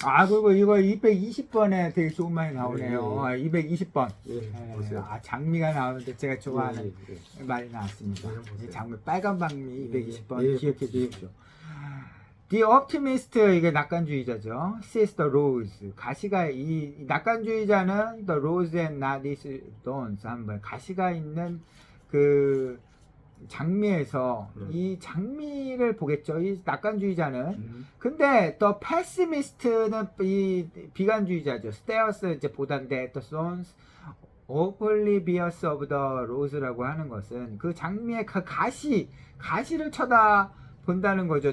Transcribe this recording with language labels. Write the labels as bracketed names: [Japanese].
[Korean] 아, 그리고 이거 220번에 되게 좋은 말이 나오네요. 예, 220번. 예, 보세요. 아, 장미가 나오는데 제가 좋아하는 예, 예. 말이 나왔습니다. 예, 보세요. 이 장미, 빨간 박미 220번 예, 기억해 예. 주십시오. [English] The optimist, [Korean] 이게 낙관주의자죠. [English] sees the rose. [Korean] 가시가, 이 낙관주의자는 [English] the rose and not its thorns. [Korean] 한번 가시가 있는 그 장미에서 이 장미를 보겠죠. 이 낙관주의자는. 근데 더 [English] pessimist [Korean] 는 이 비관주의자죠. [English] stares [Korean] 이제 보단데 [English] the thorns oblivious of the rose [Korean] 라고 하는 것은 그 장미의 그 가시를 쳐다 본다는 거죠.